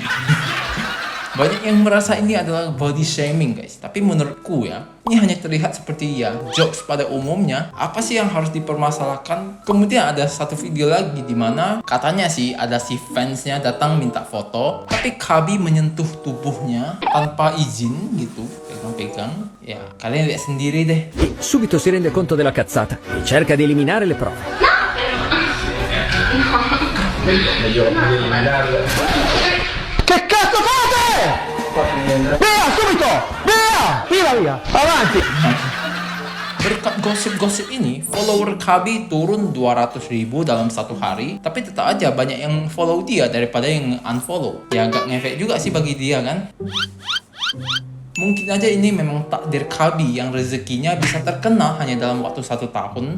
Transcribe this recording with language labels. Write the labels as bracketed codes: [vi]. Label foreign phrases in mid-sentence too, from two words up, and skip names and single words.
[id] Banyak yang merasa ini adalah [en] body shaming [id] guys, tapi menurutku ya, ini hanya terlihat seperti ya jokes pada umumnya. Apa sih yang harus dipermasalahkan? Kemudian ada satu video lagi di mana katanya sih ada si fansnya datang minta foto, tapi Khaby menyentuh tubuhnya tanpa izin gitu, pegang-pegang. Ya kalian lihat sendiri deh. [it] Subito si rende conto della cazzata e cerca di eliminare le prove. Che cazzo fate? Via, subito! Via! Via! Avanti! [id] Berkat gosip-gosip ini, follower Khaby turun 200.000 dalam satu hari. Tapi tetap aja banyak yang follow dia daripada yang unfollow. Ya agak ngefek juga sih bagi dia kan. Mungkin aja ini memang takdir Khaby yang rezekinya bisa terkenal hanya dalam waktu 1 tahun.